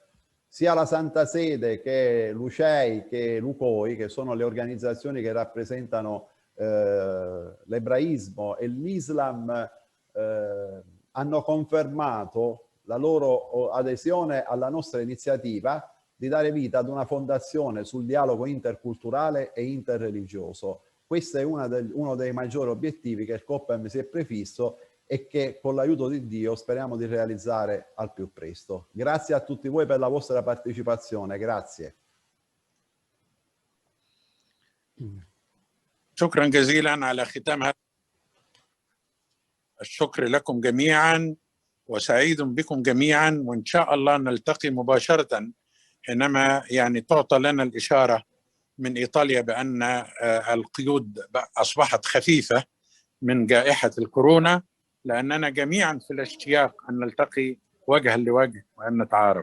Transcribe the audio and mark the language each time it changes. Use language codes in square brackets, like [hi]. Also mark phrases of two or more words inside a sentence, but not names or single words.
[it] Sia la Santa Sede che l'UCEI che l'UCOI, che sono le organizzazioni che rappresentano l'ebraismo e l'Islam, hanno confermato la loro adesione alla nostra iniziativa di dare vita ad una fondazione sul dialogo interculturale e interreligioso. Questo è uno dei maggiori obiettivi che il COPEM si è prefisso e che con l'aiuto di Dio speriamo di realizzare al più presto. Grazie a tutti voi per la vostra partecipazione. Grazie. [ar] شكرا جزيلا على ختام هذا. الشكر لكم جميعا وسعيد بكم جميعا، وإن شاء الله نلتقي مباشرة حينما يعني تعطى لنا الإشارة من إيطاليا بأن القيود أصبحت خفيفة من جائحة الكورونا، لأننا جميعا في الاشتياق أن نلتقي وجها لوجه وأن نتعارف.